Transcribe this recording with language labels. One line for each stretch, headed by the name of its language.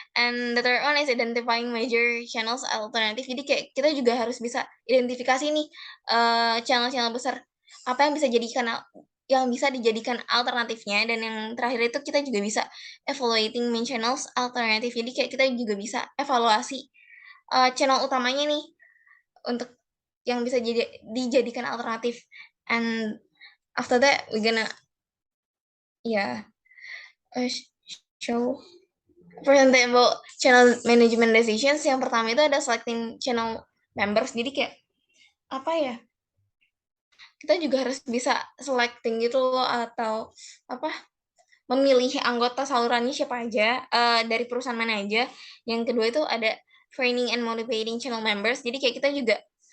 English: And the third one is identifying major channels alternatif.
Indonesian: Jadi kayak kita juga harus bisa identifikasi nih channel-channel besar apa yang bisa dijadikan alternatifnya. Dan yang terakhir itu kita juga bisa evaluating main channels alternatif. Jadi kayak kita juga bisa evaluasi channel utamanya nih untuk yang bisa dijadikan alternatif.
English: And after that we gonna show present about channel management decisions.
Indonesian: Yang pertama itu ada selecting channel members. Jadi kayak apa ya, kita juga harus bisa selecting gitu loh, atau apa, memilih anggota salurannya siapa aja, dari perusahaan mana aja. Yang kedua itu ada
English: training and motivating channel members.
Indonesian: Jadi kayak kita juga